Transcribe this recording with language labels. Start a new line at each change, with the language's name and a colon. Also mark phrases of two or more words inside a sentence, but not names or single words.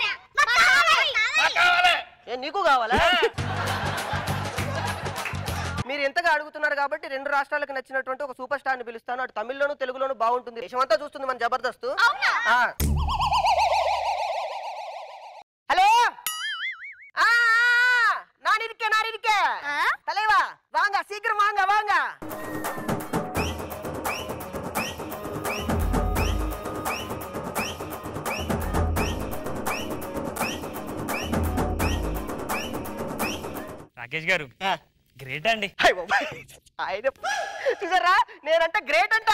Telugu: నీకు కావాలా? మీరు మీరు ఎంతగా అడుగుతున్నారు కాబట్టి 2 రాష్ట్రాలకు నచ్చినటువంటి ఒక సూపర్ స్టార్ ని పిలుస్తాను. అటు తమిళ్లోను తెలుగులోను బాగుంటుంది. దేశమంతా చూస్తుంది మన జబర్దస్త్.
Tamil: హలో நான் இருக்கேன் தலைவா வாங்க சீக்கிரம் வாங்க
Telugu: రాకేష్ గారు గ్రేట్ అండి. చూసారా నేనంటే గ్రేట్ అంట.